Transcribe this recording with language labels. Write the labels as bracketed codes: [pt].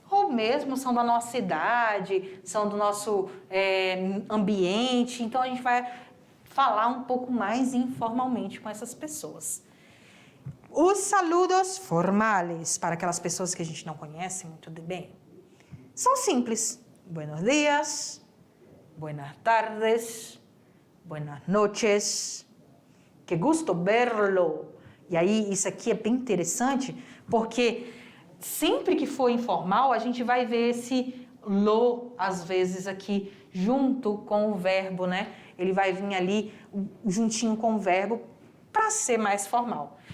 [pt] Ou mesmo são da nossa idade, são do nosso ambiente, então a gente vai falar um pouco mais informalmente com essas pessoas. Os [es] saludos formales, [pt] para aquelas pessoas que a gente não conhece muito bem, são simples. [es] Buenos días, buenas tardes, buenas noches, que gusto verlo. [pt] E aí, isso aqui é bem interessante, porque sempre que for informal, a gente vai ver esse lo, às vezes, aqui, junto com o verbo, né? Ele vai vir ali juntinho com o verbo para ser mais formal.